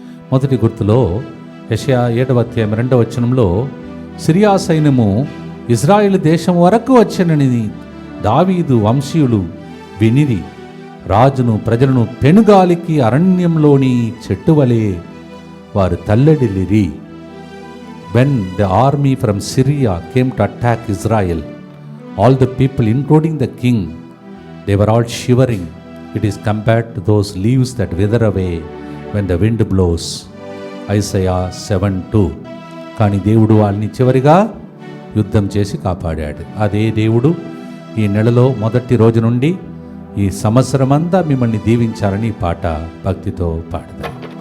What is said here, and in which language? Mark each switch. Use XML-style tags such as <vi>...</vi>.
<te>మొదటి గుర్తులో యెషయా 7:2 సిరియా సైన్యము ఇజ్రాయేలు దేశం వరకు వచ్చనని దావీదు వంశీయులు వినిరి. రాజును ప్రజలను పెనుగాలికి అరణ్యంలోని చెట్టువలే వారు తల్లడిల్లిరి.</te> <en>When the army from Syria came to attack Israel, all the people, including the king, they were all shivering. It is compared to those leaves that wither away when the wind blows. Isaiah 7:2.</en> <te>కానీ దేవుడు వాళ్ళని చివరిగా యుద్ధం చేసి కాపాడాడు. అదే దేవుడు ఈ నెలలో మొదటి రోజు నుండి ఈ సంవత్సరమంతా మిమ్మల్ని దీవించాలని ఈ పాట భక్తితో పాడదాం.</te>